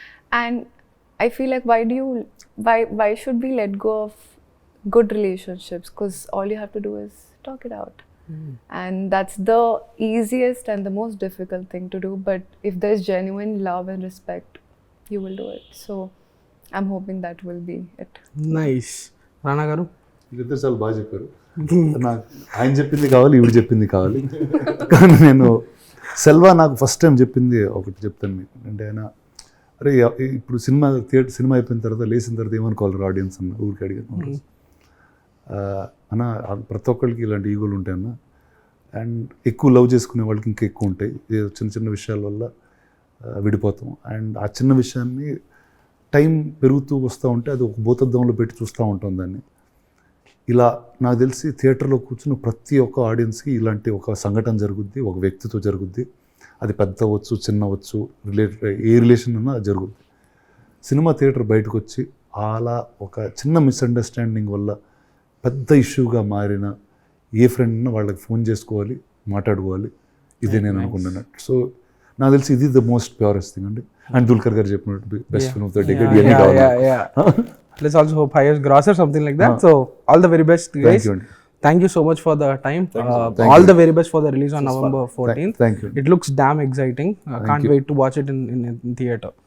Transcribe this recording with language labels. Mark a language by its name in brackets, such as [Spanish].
[English] And I feel like why should we let go of good relationships? Because all you have to do is talk it out. And that's the easiest and the most difficult thing to do. But if there's genuine love and respect, you will do it. So I'm hoping that will be it. Nice. Rana garu? [Telugu] వీళ్ళిద్దరు చాలా బాగా చెప్పారు. నాకు ఆయన చెప్పింది కావాలి, ఈవిడ చెప్పింది కావాలి. కానీ నేను సెల్వా నాకు ఫస్ట్ టైం చెప్పింది ఒకటి చెప్తాను మీకు. అంటే ఆయన అరే ఇప్పుడు సినిమా అయిపోయిన తర్వాత లేచిన తర్వాత ఏమనుకోవాలి ఆడియన్స్ అన్న ఊరికి అడిగాను. అన్న ప్రతి ఒక్కరికి ఇలాంటి ఈగోలు ఉంటాయన్న, అండ్ ఎక్కువ లవ్ చేసుకునే వాళ్ళకి ఇంకా ఎక్కువ ఉంటాయి. చిన్న చిన్న విషయాల వల్ల విడిపోతాం. అండ్ ఆ చిన్న విషయాన్ని టైం పెరుగుతూ వస్తూ ఉంటే అది ఒక భూతద్దంలో పెట్టి చూస్తూ ఉంటాం దాన్ని. ఇలా నాకు తెలిసి థియేటర్లో కూర్చున్న ప్రతి ఒక్క ఆడియన్స్కి ఇలాంటి ఒక సంఘటన జరుగుద్ది, ఒక వ్యక్తితో జరుగుద్ది. అది పెద్ద అవ్వచ్చు, చిన్న అవ్వచ్చు, ఏ రిలేషన్ అన్నా జరుగుద్ది. సినిమా థియేటర్ బయటకు వచ్చి అలా ఒక చిన్న మిస్అండర్స్టాండింగ్ వల్ల పెద్ద ఇష్యూగా మారిన ఏ ఫ్రెండ్ను వాళ్ళకి ఫోన్ చేసుకోవాలి, మాట్లాడుకోవాలి, ఇదే నేను అనుకున్నాను. సో నాకు తెలిసి ఇది [English] the most purest thing [Telugu] అండి. అండ్ దుల్కర్ గారు చెప్పినట్టు [English] best film of the decade [Telugu] ఇవన్నీ కావాలి. [English] Let's also hope highest gross or something like that. So all the very best, guys. Thank you so much for the time. All the very best for the release on November 14th. Thank you. It looks damn exciting. I can't wait to watch it in theater.